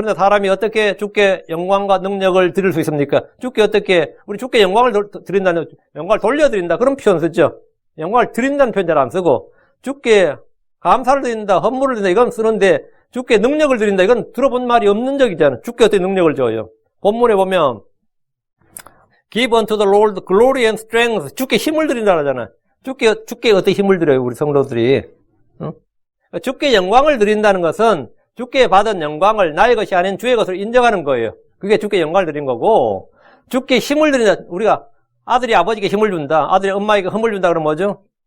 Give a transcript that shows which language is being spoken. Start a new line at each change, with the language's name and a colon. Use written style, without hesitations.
Korean: 그런데 사람이 어떻게 주께 영광과 능력을 드릴 수 있습니까? 우리 주께 영광을 드린다는, 영광을 돌려드린다, 그런 표현 쓰죠. 영광을 드린다는 표현 잘 안 쓰고, 주께 감사를 드린다, 헌물을 드린다, 이건 쓰는데, 주께 능력을 드린다, 이건 들어본 말이 없는 적이잖아요. 주께 어떻게 능력을 줘요? 본문에 보면,
English: Give unto the Lord glory and strength.
Korean: 주께 힘을 드린다 하잖아요. 주께 어떻게 힘을 드려요, 우리 성도들이? 응? 주께 영광을 드린다는 것은 주께 받은 영광을 나의 것이 아닌 주의 것으로 인정하는 거예요. 그게 주께 영광을 드린 거고, 주께 힘을 드린다. 우리가 아들이 아버지께 힘을 준다, 아들이 엄마에게 힘을 준다 그러면 뭐죠?